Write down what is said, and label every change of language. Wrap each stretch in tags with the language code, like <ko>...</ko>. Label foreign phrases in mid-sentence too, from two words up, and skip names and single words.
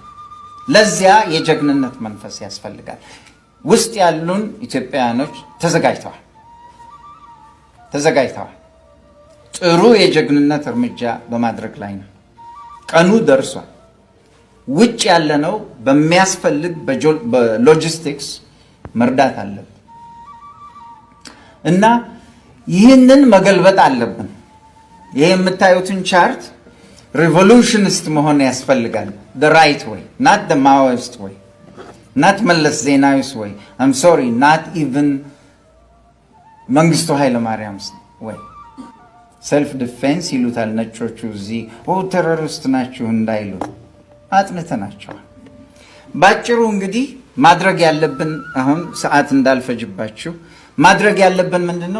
<am>ለዚያ የጀግንነት መንፈስ ያስፈልጋል። ውስጥ ያሉን ኢትዮጵያውያኖች ተዘጋጅተዋል። ጥሩ የጀግንነት እርምጃ በማድረግ ላይ ነው። ቀኑ ደርሷል። ውጭ ያለነው በሚያስፈልግ በሎጂስቲክስ መርዳት አለብን እና ይህንን መገልበጥ አለብን። ይህ የምታዩትን ቻርት ሪቮሉሽኒስት መሆን ያስፈልጋል።</am> <en>the right way, not the Maoist way, not መለስ ዜናዊስ way, I'm sorry, not even መንግስቱ ኃይለማርያምስ way. self defense</en> <am>ይሉታል ነጮቹ። እዚህ ቴሮሪስት ናችሁ እንዳይሉ አጥንተናቸዋል። ባጭሩ እንግዲህ ማድረግ ያለብን አሁን ሰዓት እንዳልፈጅባችሁ ማድረግ ያለብን ምንድነው?</am>